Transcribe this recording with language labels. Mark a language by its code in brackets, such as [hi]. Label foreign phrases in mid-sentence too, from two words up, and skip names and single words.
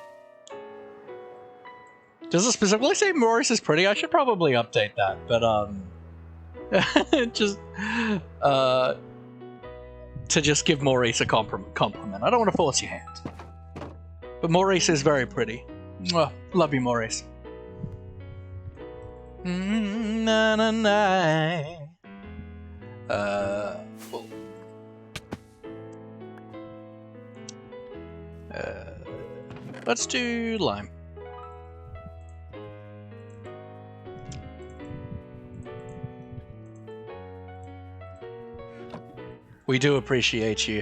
[en] Does it specifically say Maurice is pretty? I should probably update that, but just to just give Maurice a compliment. I don't want to force your hand, but Maurice is very pretty. Mwah. Love you, Maurice. Na na na. Well, let's do lime. We do appreciate you.